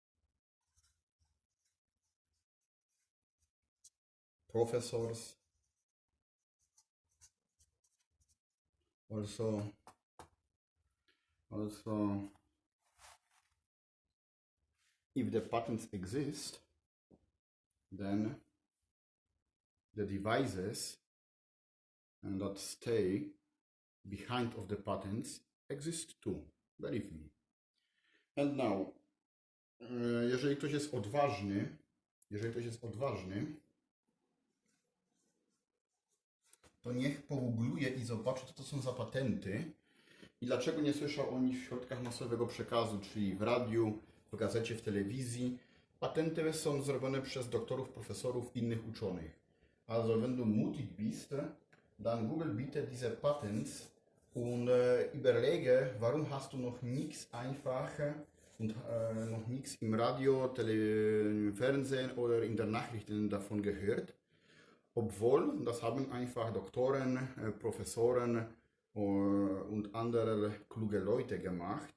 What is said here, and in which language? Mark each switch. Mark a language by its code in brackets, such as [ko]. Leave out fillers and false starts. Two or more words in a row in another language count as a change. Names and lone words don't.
[en] professors, also if the patents exist, then the devices and that stay behind of the patents exist too, believe me. And now, [pl] jeżeli ktoś jest odważny, to niech pogoogluje i zobaczy, co to są za patenty i dlaczego nie słyszał o nich w środkach masowego przekazu, czyli w radiu, w gazecie, w telewizji. Patenty są zrobione przez doktorów, profesorów, innych uczonych. [de] Also wenn du mutig bist, dann Google bitte diese Patents und überlege, warum hast du noch nichts einfach und noch nichts im Radio, im Fernsehen oder in der Nachrichten davon gehört. Obwohl, das haben einfach Doktoren, Professoren und andere kluge Leute gemacht.